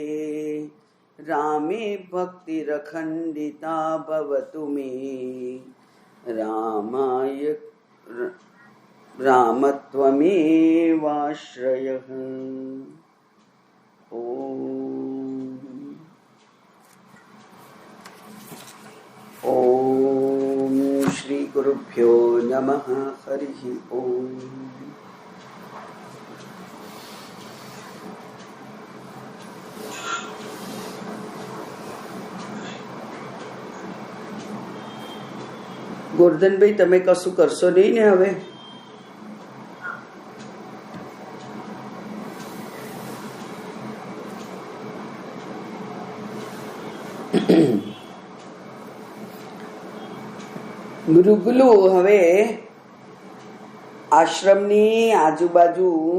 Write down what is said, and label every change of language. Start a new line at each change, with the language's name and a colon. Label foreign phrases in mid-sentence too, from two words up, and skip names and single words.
Sanskrit: रामे भक्तिरखण्डिता भवतु मे रामाय रामत्वमेवाश्रयः. ओम श्री गुरुभ्यो नमः. हरिः ओम.
Gujarati: ગોરધનભાઈ, તમે કશું કરશો નહીં ને હવે? ગુરુકુલો હવે આશ્રમની આજુબાજુ